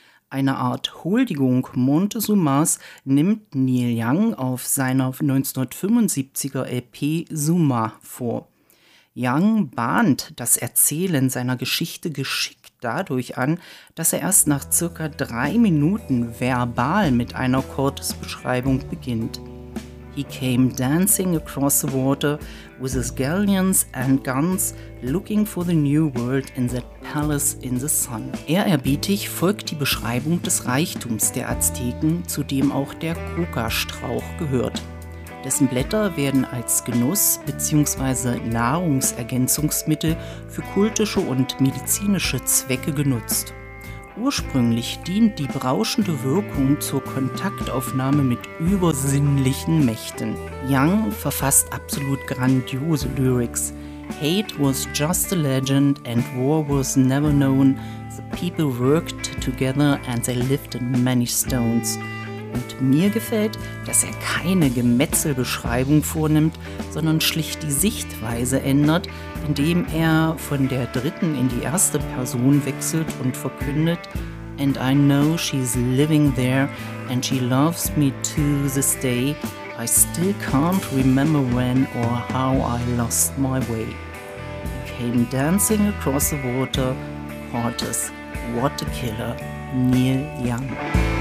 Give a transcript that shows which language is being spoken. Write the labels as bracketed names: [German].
[German] Eine Art Huldigung Montezumas nimmt Neil Young auf seiner 1975er EP Zuma vor. Young bahnt das Erzählen seiner Geschichte geschickt dadurch an, dass er erst nach circa 3 Minuten verbal mit einer Cortés-Beschreibung beginnt. [English] He came dancing across the water with his galleons and guns, looking for the new world in that palace in the sun. [German] Ehrerbietig folgt die Beschreibung des Reichtums der Azteken, zu dem auch der Coca-Strauch gehört. Dessen Blätter werden als Genuss- bzw. Nahrungsergänzungsmittel für kultische und medizinische Zwecke genutzt. Ursprünglich dient die berauschende Wirkung zur Kontaktaufnahme mit übersinnlichen Mächten. Young verfasst absolut grandiose Lyrics. [English] Hate was just a legend and war was never known. The people worked together and they lived in many stones. [German] Und mir gefällt, dass er keine Gemetzelbeschreibung vornimmt, sondern schlicht die Sichtweise ändert, indem er von der dritten in die erste Person wechselt und verkündet: [English] And I know she's living there and she loves me to this day. I still can't remember when or how I lost my way. He came dancing across the water, Cortés, what a killer, Neil Young.